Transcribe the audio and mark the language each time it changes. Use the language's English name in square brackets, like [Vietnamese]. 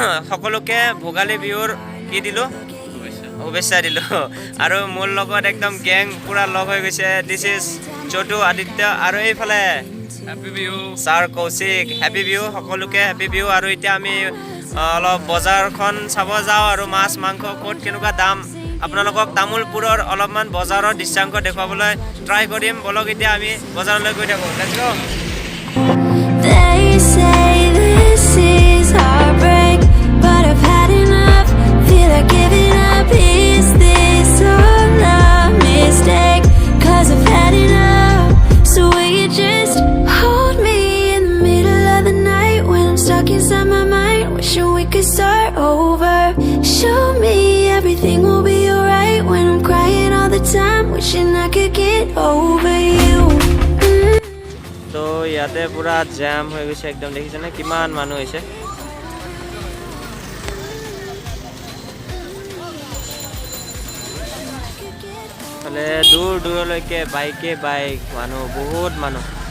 [Assamese] সকলোকে ভোগালী বিহুৰ কি দিলো শুভেচ্ছা দিলো আৰু মোৰ লগত একদম গ্যাং পুৰা লগ হৈ গৈছে [English] this is [Assamese] চটু আদিত্য আৰু এইফালে happy Bihu sir Kaushik happy Bihu সকলোকে হ্যাপি বিহু আৰু এতিয়া আমি অলপ বজাৰখন চাব যাওঁ আৰু মাছ মাংস ক'ত কেনেকুৱা দাম আপোনালোকক তামুলপুৰৰ অলপমান বজাৰৰ দৃশ্যাংশ দেখুৱাবলৈ ট্ৰাই কৰিম বলক এতিয়া আমি বজাৰলৈ গৈ থাকোঁ [English] Let's go They say this is heartbreak, but I've had enough. Feel like giving up. Is this all a mistake? 'Cause I've had enough. So will you just hold me in the middle of the night when I'm stuck inside my mind, wishing we could start over. Show me everything will be alright when I'm crying all the time, wishing I could get over you. [Assamese] তো ইয়াতে পুরা jam হৈ গৈছে একদম দেখিছে না কিমান মানুহ হৈছে মানে দূৰ দূৰলৈকে বাইক মানুহ বহুত মানুহ